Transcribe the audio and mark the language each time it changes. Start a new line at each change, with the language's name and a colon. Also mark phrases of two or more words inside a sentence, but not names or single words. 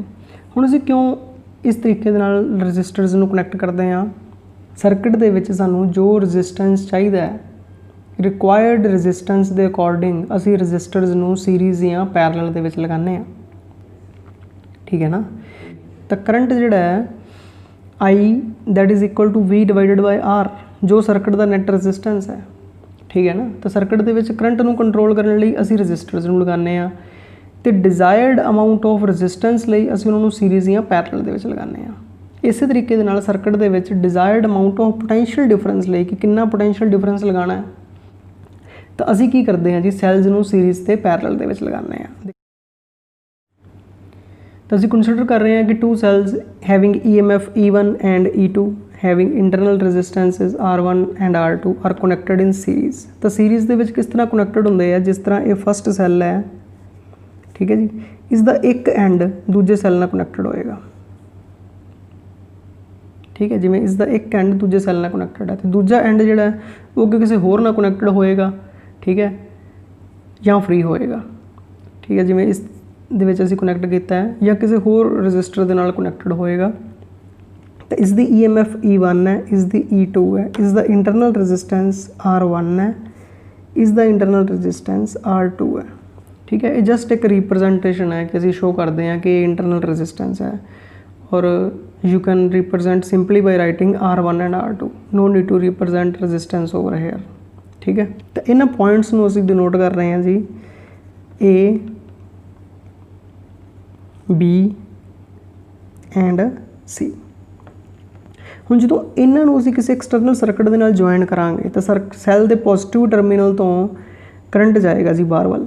Punjabi: ਹੁਣ ਅਸੀਂ ਕਿਉਂ ਇਸ ਤਰੀਕੇ ਦੇ ਨਾਲ ਰਜਿਸਟਰਸ ਨੂੰ ਕਨੈਕਟ ਕਰਦੇ ਹਾਂ? ਸਰਕਟ ਦੇ ਵਿੱਚ ਸਾਨੂੰ ਜੋ ਰੈਜ਼ਿਸਟੈਂਸ ਚਾਹੀਦਾ ਹੈ,
English: required resistance
Punjabi: ਦੇ ਅਕੋਰਡਿੰਗ ਅਸੀਂ ਰਜਿਸਟਰਸ ਨੂੰ ਸੀਰੀਜ਼ ਜਾਂ ਪੈਰਲਲ ਦੇ ਵਿੱਚ ਲਗਾਉਂਦੇ ਹਾਂ। ਠੀਕ ਹੈ ਨਾ। ਤਾਂ ਕਰੰਟ ਜਿਹੜਾ ਹੈ
English: I that is equal to V/R,
Punjabi: ਜੋ ਸਰਕਟ ਦਾ ਨੈਟ ਰੈਜ਼ਿਸਟੈਂਸ ਹੈ। ਠੀਕ ਹੈ ਨਾ। ਤਾਂ ਸਰਕਟ ਦੇ ਵਿੱਚ ਕਰੰਟ ਨੂੰ ਕੰਟਰੋਲ ਕਰਨ ਲਈ ਅਸੀਂ ਰਜਿਸਟਰਸ ਨੂੰ ਲਗਾਉਂਦੇ ਹਾਂ ਤੇ
English: desired amount of resistance
Punjabi: ਲਈ ਅਸੀਂ ਉਹਨਾਂ ਨੂੰ ਸੀਰੀਜ਼ ਜਾਂ ਪੈਰਲਲ ਦੇ ਵਿੱਚ ਲਗਾਉਂਦੇ ਹਾਂ। ਇਸੇ ਤਰੀਕੇ ਦੇ ਨਾਲ ਸਰਕਟ ਦੇ ਵਿੱਚ
English: desired amount of potential difference
Punjabi: ਲਈ ਕਿ ਕਿੰਨਾ
English: potential difference
Punjabi: ਲਗਾਉਣਾ ਹੈ, ਤਾਂ ਅਸੀਂ ਕੀ ਕਰਦੇ ਹਾਂ ਜੀ, ਸੈਲਜ਼ ਨੂੰ ਸੀਰੀਜ਼ ਤੇ ਪੈਰਲਲ ਦੇ ਵਿੱਚ ਲਗਾਉਂਦੇ ਹਾਂ। ਤਾਂ ਅਸੀਂ ਕੰਸੀਡਰ ਕਰ ਰਹੇ ਹਾਂ ਕਿ
English: two cells having EMF E1 and E2 having internal resistances R1 and R2 are connected in series।
Punjabi: ਤਾਂ ਸੀਰੀਜ਼ ਦੇ ਵਿੱਚ ਕਿਸ ਤਰ੍ਹਾਂ ਕਨੈਕਟਡ ਹੁੰਦੇ ਆ? ਜਿਸ ਤਰ੍ਹਾਂ ਇਹ
English: first cell
Punjabi: ਹੈ, ਠੀਕ ਹੈ ਜੀ, ਇਸ ਦਾ ਇੱਕ ਐਂਡ ਦੂਜੇ ਸੈੱਲ ਨਾਲ ਕਨੈਕਟਡ ਹੋਏਗਾ। ਠੀਕ ਹੈ, ਜਿਵੇਂ ਇਸ ਦਾ ਇੱਕ ਐਂਡ ਦੂਜੇ ਸੈੱਲ ਨਾਲ ਕਨੈਕਟਡ ਹੈ ਤੇ ਦੂਜਾ ਐਂਡ ਜਿਹੜਾ ਉਹ ਕਿਸੇ ਹੋਰ ਨਾਲ ਕਨੈਕਟਡ ਹੋਏਗਾ। ਠੀਕ ਹੈ, ਜਾਂ ਫ੍ਰੀ ਹੋਏਗਾ। ਠੀਕ ਹੈ, ਜਿਵੇਂ ਇਸ ਦੇ ਵਿੱਚ ਅਸੀਂ ਕਨੈਕਟ ਕੀਤਾ ਹੈ ਜਾਂ ਕਿਸੇ ਹੋਰ ਰਜਿਸਟਰ ਦੇ ਨਾਲ ਕਨੈਕਟਡ ਹੋਏਗਾ। ਤਾਂ ਇਸ ਦੀ EMF E1 ਹੈ, ਇਸ ਦੀ E2 ਹੈ, ਇਸ ਦਾ
English: internal resistance
Punjabi: R1 ਹੈ, ਇਸ ਦਾ
English: internal resistance
Punjabi: R2 ਹੈ। ਠੀਕ ਹੈ, ਇਹ ਜਸਟ ਇੱਕ ਰਿਪਰਜੈਂਟੇਸ਼ਨ ਹੈ ਕਿ ਅਸੀਂ ਸ਼ੋ ਕਰਦੇ ਹਾਂ ਕਿ ਇਹ
English: internal resistance
Punjabi: ਹੈ।
English: ਔਰ you can represent simply by writing R1 and R2, no need to represent resistance over here।
Hindi: ठीक है, तो इन्ह पॉइंट्स
Punjabi: ਨੂੰ ਅਸੀਂ ਡਿਨੋਟ ਕਰ ਰਹੇ ਹਾਂ ਜੀ A, B and C। ਹੁਣ ਜਦੋਂ ਇਹਨਾਂ ਨੂੰ ਅਸੀਂ ਕਿਸੇ
English: external circuit
Punjabi: ਦੇ ਨਾਲ ਜੁਆਇਨ ਕਰਾਂਗੇ ਤਾਂ ਸੈੱਲ ਦੇ
English: positive terminal
Punjabi: ਤੋਂ ਕਰੰਟ ਜਾਏਗਾ ਜੀ ਬਾਹਰ ਵੱਲ।